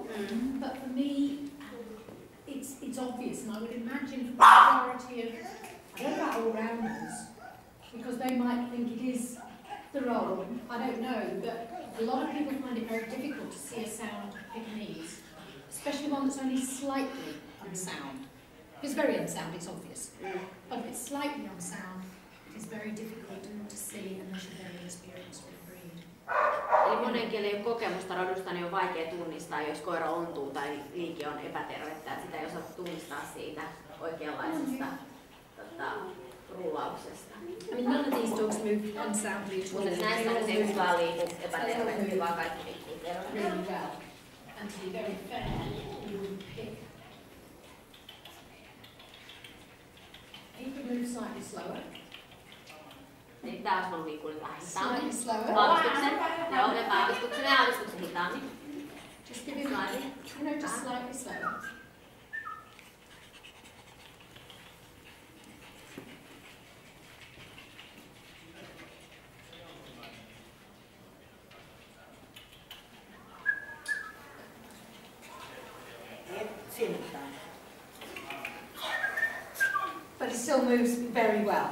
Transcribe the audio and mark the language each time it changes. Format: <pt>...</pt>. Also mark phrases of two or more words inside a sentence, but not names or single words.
<en>But for me, it's obvious, and I would imagine for the majority of, I don't know about all-rounders, because they might think it is the role, I don't know, but a lot of people find it very difficult to see a sound Pekingese, especially one that's only slightly unsound. If it's very unsound, it's obvious, but if it's slightly unsound, it's very difficult to see unless you're very experienced with the breed.</en> <fi>Eli monen kielen ei ole kokemusta rodusta, niin on vaikea tunnistaa, jos koira ontuu tai liike on epätervettä. Sitä ei osaa tunnistaa siitä oikeanlaisesta rullauksesta.</fi> <en>I mean, none of these dogs move unsoundly at all.</en> <fi>Mutta näistä se ei vaan liiku epäterveesti, vaan kaikki liikkuu terveesti.</fi> <en>Really well. And to be very fair, you would pick. He could move slightly slower.</en> <fi>Niin taas on liikunut vähän hitaammin.</fi> <en>Slightly slower.</en> <fi>Vahvistuksen. Joo, otetaan vahvistuksen ja aavistuksen hitaammin.</fi> <en>Just give him slightly. You know, just slightly slower. But he still moves very well.</en>